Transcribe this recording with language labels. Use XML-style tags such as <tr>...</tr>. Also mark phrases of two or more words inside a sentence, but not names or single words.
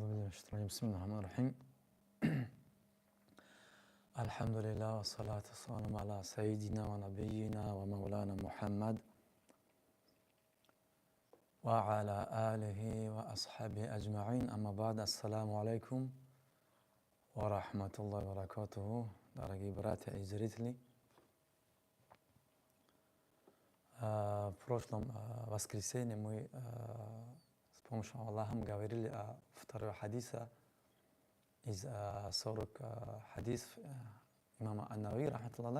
<ar>الشيطان بسم الله الرحمن الرحيم الحمد لله والصلاة والسلام على سيدنا ونبينا ومولانا محمد وعلى آله وأصحابه أجمعين. أما بعد, السلام عليكم ورحمة الله وبركاته.</ar> <ru>Дорогие братья и зрители, в прошлом воскресенье мы с помощью Аллаха говорили о второй хадисе из 40 хадисов имама Ан-Навави, рахматуллахи.</ru>